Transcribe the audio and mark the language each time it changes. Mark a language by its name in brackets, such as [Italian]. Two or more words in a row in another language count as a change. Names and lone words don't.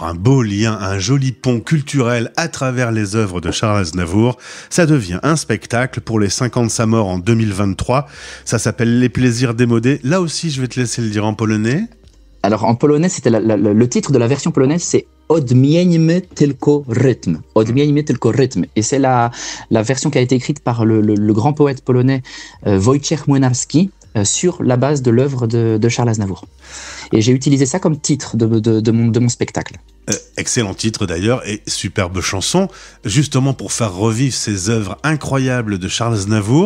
[French] un beau lien, un joli pont culturel à travers les œuvres de Charles Aznavour, ça devient un spectacle pour les 50 de sa mort en 2023, ça s'appelle Les Plaisirs démodés, là aussi je vais te laisser le dire en polonais. Alors en polonais, c'était le titre de la version polonaise, c'est Odmieńmy tylko rytm. Odmieńmy tylko rytm. Et c'est la version qui a été écrite par le grand poète polonais Wojciech Młynarski sur la base de l'œuvre de Charles Aznavour. Et j'ai utilisé ça comme titre de mon spectacle. Excellent titre d'ailleurs et superbe chanson, justement pour faire revivre ces œuvres incroyables de Charles Aznavour.